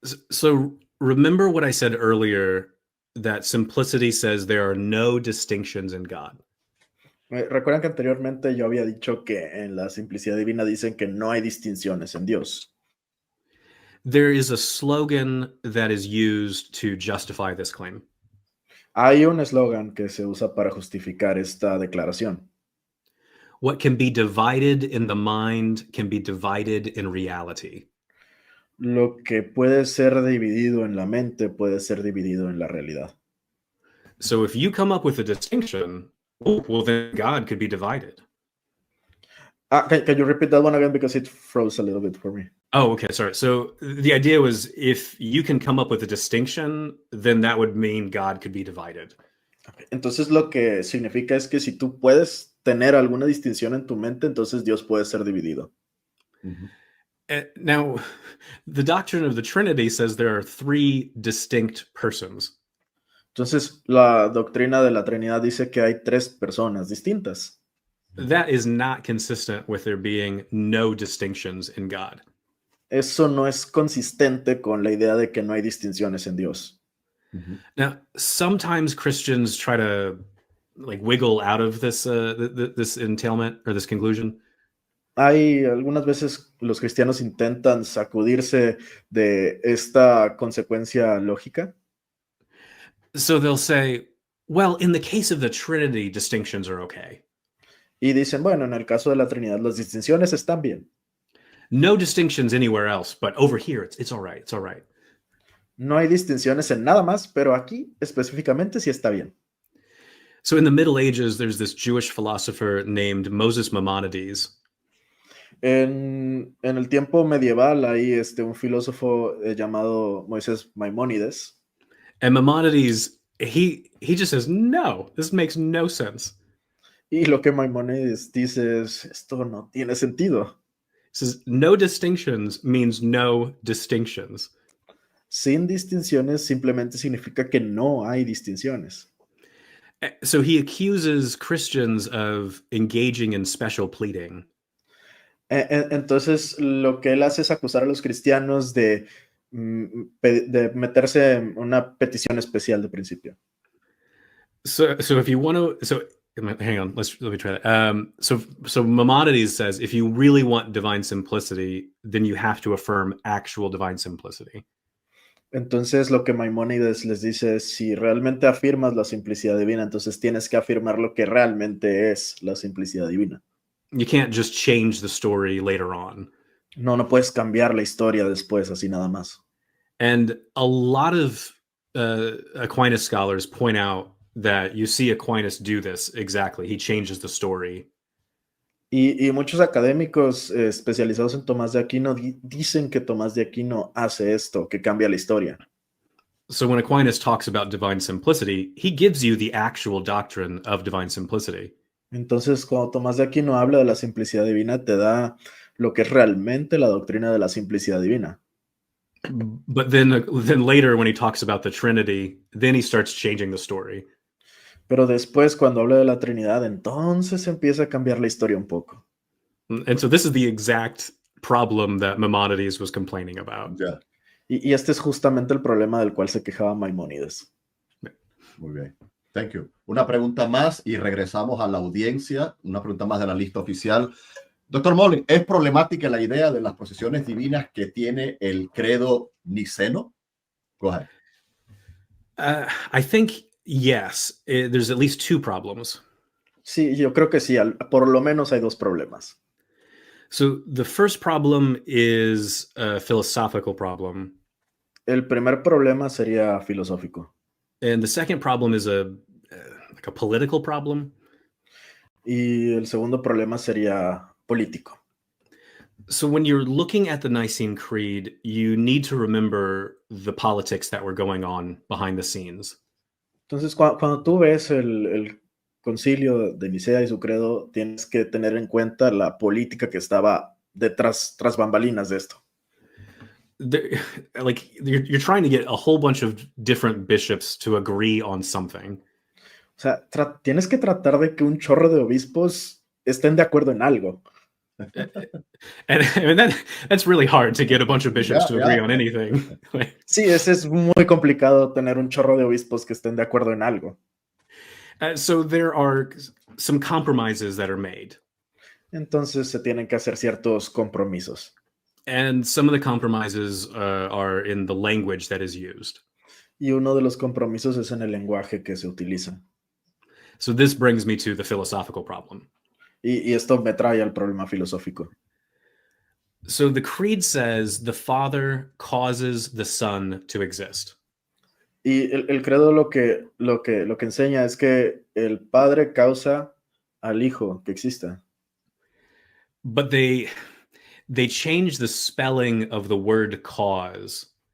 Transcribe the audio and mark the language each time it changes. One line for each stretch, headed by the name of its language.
English: So remember what I said earlier, that simplicity says there are no distinctions in God.
Spanish: Recuerdan que anteriormente yo había dicho que en la simplicidad divina dicen que no hay distinciones en Dios.
English: There is a slogan that is used to justify this claim.
Spanish: Hay un eslogan que se usa para justificar esta declaración.
English: What can be divided in the mind can be divided in reality.
Spanish: Lo que puede ser dividido en la mente puede ser dividido en la realidad.
English: So if you come up with a distinction, well, then God could be divided. Can you repeat that one again because it froze a little bit for me? Oh, okay, sorry. So the idea was if you can come up with a distinction, then that would mean God could be divided. Okay.
Spanish: Entonces lo que significa es que si tú puedes tener alguna distinción en tu mente, entonces Dios puede ser dividido.
English: Now, the doctrine of the Trinity says there are three distinct persons.
Spanish: Entonces la doctrina de la Trinidad dice que hay tres personas distintas.
English: That is not consistent with there being no distinctions in God.
Spanish: Eso no es consistente con la idea de que no hay distinciones en Dios.
English: Now, sometimes Christians try to like wiggle out of this this entailment or this conclusion.
Spanish: Hay algunas veces los cristianos intentan sacudirse de esta consecuencia lógica.
English: So they'll say, well, in the case of the Trinity, distinctions are okay.
Spanish: Y dicen, bueno, en el caso de la Trinidad las distinciones están bien.
English: No distinctions anywhere else, but over here it's all right. It's all right.
Spanish: No hay distinciones en nada más, pero aquí específicamente sí está bien.
English: So in the Middle Ages, there's this Jewish philosopher named Moses Maimonides.
Spanish: En el tiempo medieval hay un filósofo llamado Moisés Maimónides.
English: And Maimonides, he just says, no, this makes no sense.
Spanish: Y lo que Maimónides dice es, esto no tiene sentido.
English: He says, no distinctions means no distinctions.
Spanish: Sin distinciones simplemente significa que no hay distinciones.
English: So he accuses Christians of engaging in special pleading.
Spanish: Entonces, lo que él hace es acusar a los cristianos de meterse en una petición especial de principio.
English: So if you want to, so hang on, let me try that. So Maimonides says, if you really want divine simplicity, then you have to affirm actual divine simplicity.
Spanish: Entonces, lo que Maimónides les dice es, si realmente afirmas la simplicidad divina, entonces tienes que afirmar lo que realmente es la simplicidad divina.
English: You can't just change the story later on.
Spanish: No puedes cambiar la historia después, así nada más.
English: And a lot of Aquinas scholars point out that you see Aquinas do this exactly. He changes the story.
Spanish: Y muchos académicos especializados en Tomás de Aquino dicen que Tomás de Aquino hace esto, que cambia la historia.
English: So when Aquinas talks about divine simplicity, he gives you the actual doctrine of divine simplicity.
Spanish: Entonces, cuando Tomás de Aquino habla de la simplicidad divina, te da lo que es realmente la doctrina de la simplicidad divina.
English: But then later, when he talks about the Trinity, then he starts changing the story.
Spanish: Pero después, cuando habla de la Trinidad, entonces empieza a cambiar la historia un poco.
English: And so this is the exact problem that Maimonides was complaining about. Yeah.
Spanish: Y este es justamente el problema del cual se quejaba Maimónides. Muy bien.
English: Thank you.
Spanish: Una pregunta más y regresamos a la audiencia. Una pregunta más de la lista oficial. Doctor Molly, ¿es problemática la idea de las procesiones divinas que tiene el credo niceno?
English: Go ahead. I think, yes, there's at least two problems.
Spanish: Sí, yo creo que sí. Por lo menos hay dos problemas.
English: So the first problem is a philosophical problem,
Spanish: El primer problema sería filosófico.
English: and the second problem is like a political problem.
Spanish: Y el segundo problema sería político.
English: So when you're looking at the Nicene Creed, you need to remember the politics that were going on behind the scenes.
Spanish: Entonces, cuando tú ves el concilio de Nicea y su credo, tienes que tener en cuenta la política que estaba detrás, tras bambalinas de esto.
English: Like you're trying to get a whole bunch of different bishops to agree on something.
Spanish: O sea, tienes que tratar de que un chorro de obispos estén de acuerdo en algo.
English: And I mean that's really hard to get a bunch of bishops to agree on anything.
Spanish: Sí, es muy complicado tener un chorro de obispos que estén de acuerdo en algo.
English: So there are some compromises that are made.
Spanish: Entonces se tienen que hacer ciertos compromisos.
English: And some of the compromises are in the language that is used.
Spanish: Y uno de los compromisos es en el lenguaje que se utiliza.
English: So this brings me to the philosophical problem.
Spanish: Y esto me trae al problema filosófico.
English: So the creed says the Father causes the Son to exist.
Spanish: Y el credo lo que enseña es que el Padre causa al Hijo que exista.
English: But they changed the spelling of the word cause.